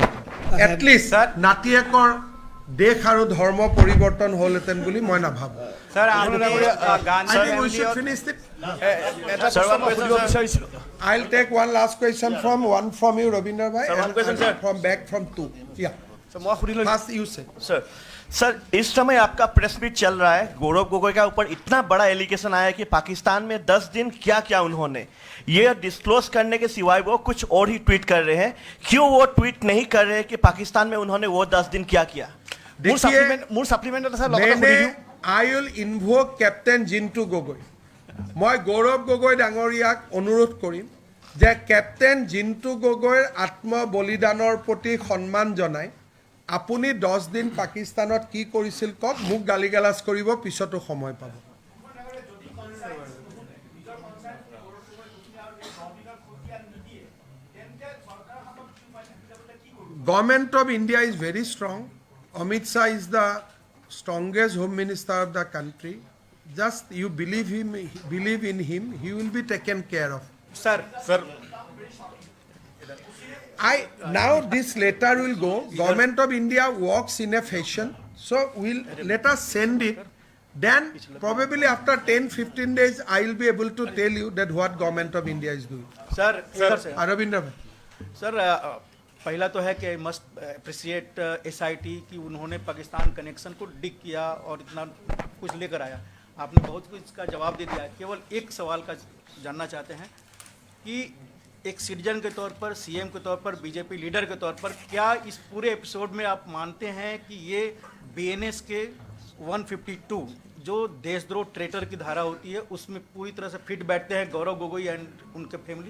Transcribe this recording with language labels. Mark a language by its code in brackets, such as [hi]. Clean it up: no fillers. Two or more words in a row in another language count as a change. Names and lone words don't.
[as] এটলিষ্ট নাতিয়েকৰ দেশ আৰু ধৰ্ম পৰিৱৰ্তন হ'লহেঁতেন বুলি মই নাভাবো। [en] I'll take one last question from you, Ravindra bhai, and from back from two. Yeah. So, first you say. Sir, [hi] सर इस समय आपका प्रेस मीट चल रहा है, गौरव गोगोई का ऊपर इतना बड़ा एलिगेशन आया कि पाकिस्तान में 10 दिन क्या क्या उन्होंने ये डिस्क्लोज करने के सिवाय वो कुछ और ही ट्वीट कर रहे हैं। क्यों वो ट्वीट नहीं कर रहे हैं कि पाकिस्तान में उन्होंने वो 10 दिन क्या किया? [as] মোৰ সাপ্লিমেণ্ট আছে লগতে [en] I will invoke Captain Jintu Gogoi. [as] মই গৌৰৱ গগৈ ডাঙৰীয়াক অনুৰোধ কৰিম যে কেপ্টেইন জিন্তু গগৈৰ আত্মবলিদানৰ প্ৰতি সন্মান জনাই আপুনি 10 দিন পাকিস্তানত কি কৰিছিল কওক, মোক গালিগালাজ কৰিব, পিছতো সময় পাব। [en] Government of India is very strong. Amit Shah is the strongest Home Minister of the country. Just you believe in him, he will be taken care of. Sir. Now this letter will go. Government of India works in a fashion, so let us send it. Then probably after 10-15 days, I will be able to tell you that what Government of India is doing. Sir. Aravind Sir. [hi] पहला तो है कि [en] must appreciate [hi] SIT कि उन्होंने पाकिस्तान कनेक्शन को डिग किया और इतना कुछ लेकर आया। आपने बहुत कुछ इसका जवाब दे दिया है। केवल एक सवाल का जानना चाहते हैं कि एक सिटीजन के तौर पर, CM के तौर पर, BJP लीडर के तौर पर, क्या इस पूरे एपिसोड में आप मानते हैं कि ये BNS के 152 जो देशद्रोह ट्रेटर की धारा होती है उसमें पूरी तरह से फिट बैठते हैं गौरव गोगोई एंड उनके फैमिली?